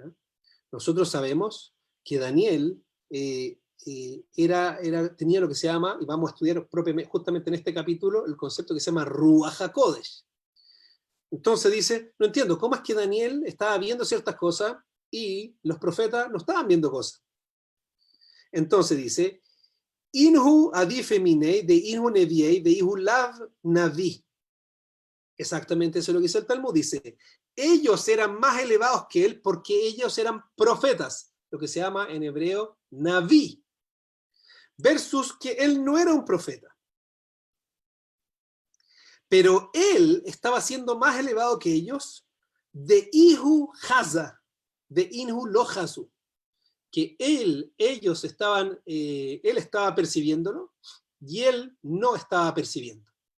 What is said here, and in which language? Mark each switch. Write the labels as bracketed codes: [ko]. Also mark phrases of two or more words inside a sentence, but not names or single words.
[es] Nosotros sabemos que Daniel tenía lo que se llama, y vamos a estudiar propiamente, justamente en este capítulo, el concepto que se llama [he] רוח הקודש. [es] Entonces dice, no entiendo, ¿cómo es que Daniel estaba viendo ciertas cosas y los profetas no estaban viendo cosas? Entonces dice, [arc] אינהו עדיפי מיניה דאינהו נביאי ואיהו לאו נביא. [es] Exactamente eso es lo que dice el Talmud. Dice, ellos eran más elevados que él porque ellos eran profetas, lo que se llama en hebreo naví, versus que él no era un profeta. Pero él estaba siendo más elevado que ellos [arc] דאיהו חזא ואינהו לא חזו, [es] que ellos estaban, él estaba percibiéndolo y él no estaba percibiendo.